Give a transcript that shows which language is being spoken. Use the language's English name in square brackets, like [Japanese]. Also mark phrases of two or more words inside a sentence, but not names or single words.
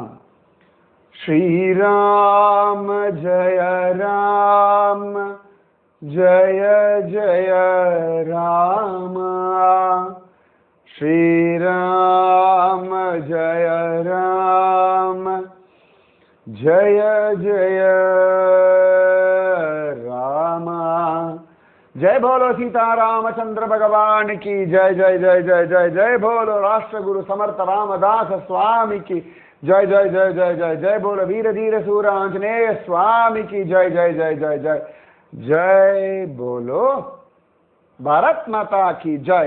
[Sanskrit] श्रीराम जय राम जय जय राम. श्रीराम जय राम जय जय राम. [Hindi] जय बोलो सीता रामचंद्र भगवान की जय जय जय जय जय जय बोलो राष्ट्रगुरु समर्थ रामदास स्वामी की जय जय जय जय जय जय बोलो वीर धीर सूर आंजनेय स्वामी की जय जय जय जय जय जय बोलो भारत माता की जय.